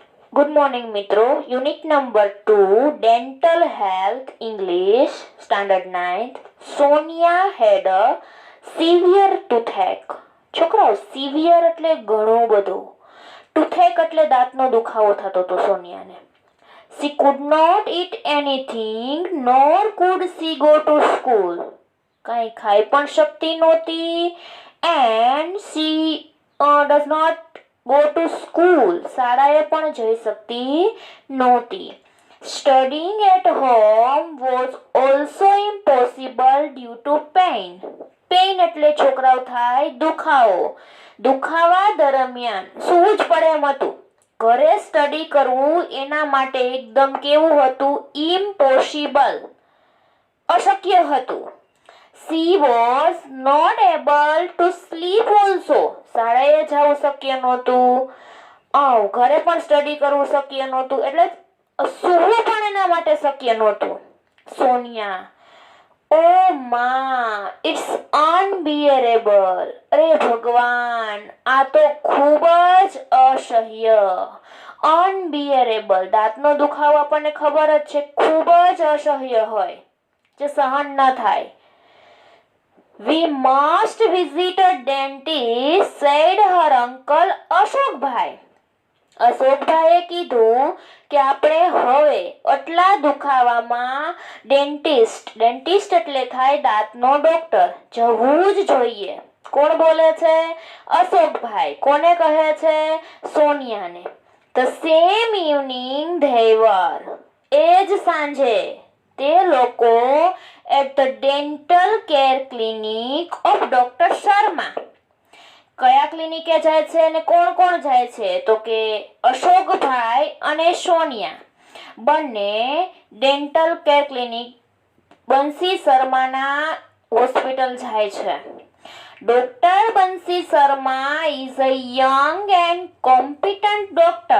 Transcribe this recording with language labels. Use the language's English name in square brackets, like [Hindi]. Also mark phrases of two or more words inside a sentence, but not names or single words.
[English] Good morning, Mitro. Unit number 2, Dental Health, English, Standard 9th. Sonia had a severe toothache. [Gujarati] છોકરાઓ સિવિયર એટલે ઘણો બધો, ટુથેક એટલે દાંતનો દુખાવો થતો હતો સોનિયાને. [English] She could not eat anything, nor could she go to school. [Gujarati] કાંઈ ખાઈ પણ શકતી નહોતી [English] and she does not go to school. [Gujarati] શાળાએ પણ જઈ શકતી નહોતી. [English] Studying at home was also impossible due to pain. [Gujarati] પેઇન એટલે છોકરાઓ થાય દુખાવો. દુખાવા દરમિયાન સૂવું જ પડે એમ હતું. ઘરે સ્ટડી કરવું એના માટે એકદમ કેવું હતું? ઇમ્પોસિબલ, અશક્ય હતું. She was not able to sleep also. શાળાએ જવું શક્ય નહોતું. ઘરે પણ સ્ટડી કરવું શક્ય નહોતું, એટલે સૂવું પણ એના માટે શક્ય નહોતું. સોનિયા, ઓ મા, [English] it's unbearable. [Gujarati] અરે ભગવાન, આ તો ખૂબ જ અસહ્ય. અનબિયરેબલ, દાંતનો દુખાવો આપણને ખબર જ છે, ખૂબ જ અસહ્ય હોય, જે સહન ન થાય. [English] We must visit a dentist, said her uncle અશોકભાઈ. [Gujarati] અશોકભાઈએ કીધું કે આપણે હવે આટલા દુખાવામાં ડેન્ટિસ્ટ એટલે થાય દાંતનો ડોક્ટર, જવું જ જોઈએ. કોણ બોલે છે? અશોકભાઈ. કોને કહે છે? સોનિયાને. [English] The same evening they were. એ જ સાંજે તે લોકો at the dental care clinic of Dr. શર્મા. [Gujarati] કયા ક્લિનિકે જાય છે અને કોણ કોણ જાય છે? તો કે અશોકભાઈ અને સોનિયા બંને [English] dental care clinic [Gujarati] બંસી શર્માના હોસ્પિટલ જાય છે. [English] Doctor Bansi Sharma is a young and competent doctor.